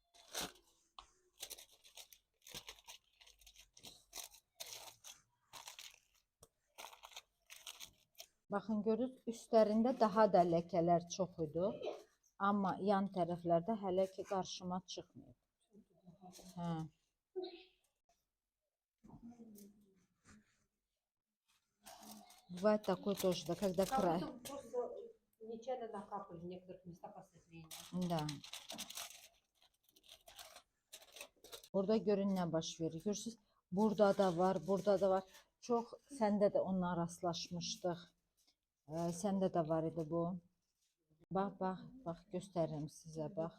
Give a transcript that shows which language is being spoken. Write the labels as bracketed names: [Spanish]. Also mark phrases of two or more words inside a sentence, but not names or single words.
[Azerbaijani] Baxın, görürüz, üstlərində daha da ləkələr çox idi. Amma yan tərəflərdə hələ ki qarşıma çıxmıyor. Hə. [Russian] Bывает такое тоже, да, когда край. Просто нечаянно накапали в некоторых местах осветления. Да. [Azerbaijani] Burada görün nə baş verir. Görürsünüz, burada da var, burada da var. Çox, səndə də onunla rastlaşmışdıq. Səndə də var idi bu. Bax, bax, bax, göstərirəm sizə, bax.